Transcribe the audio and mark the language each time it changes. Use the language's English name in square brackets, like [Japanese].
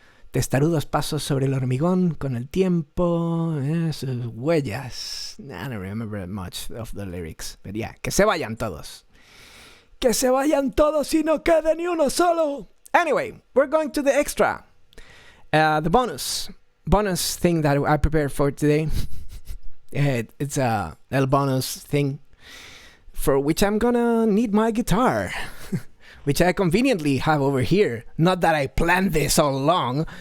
[Spanish] Testarudos pasos sobre el hormigón con el tiempo, sus huellas. [English] I don't remember much of the lyrics, but yeah, [Spanish] que se vayan todos. Que se vayan todos y no quede ni uno solo. [English] Anyway, we're going to the extra. The bonus thing that I prepared for today. It's a El bonus thing for which I'm gonna need my guitar. which I conveniently have over here. Not that I planned this all along.